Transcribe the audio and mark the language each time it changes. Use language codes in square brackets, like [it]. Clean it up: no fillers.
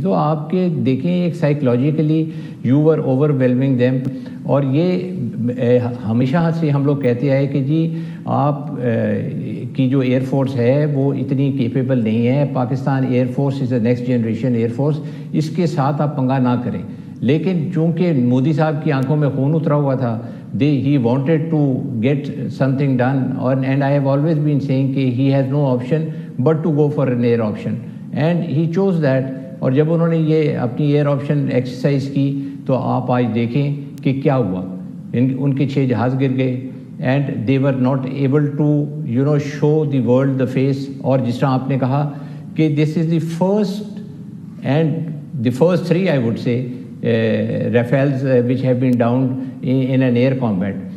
[ur] تو آپ کے دیکھیں ایک psychologically [en] You were overwhelming them. [ur] اور یہ ہمیشہ سے ہم لوگ کہتے آئے کہ جی آپ کی جو ایئر فورس ہے وہ اتنی کیپیبل نہیں ہے. [en] Pakistan air force is a next generation air force, [ur] اس کے ساتھ آپ پنگا نہ کریں. لیکن چونکہ مودی صاحب کی آنکھوں میں خون اترا ہوا تھا، [en] he wanted to get something done, and I have always been saying کہ he has no option but to go for an air option. And he choose that. [ur] اور جب انہوں نے یہ اپنی ایئر آپشن ایکسرسائز کی تو آپ آج دیکھیں کہ کیا ہوا. ان کے 6 جہاز گر گئے [en] And they were not able to show the world the face. [ur] اور جس طرح آپ نے کہا کہ [en] This is the first and the first 3 I would say Rafales which have been downed in an air combat.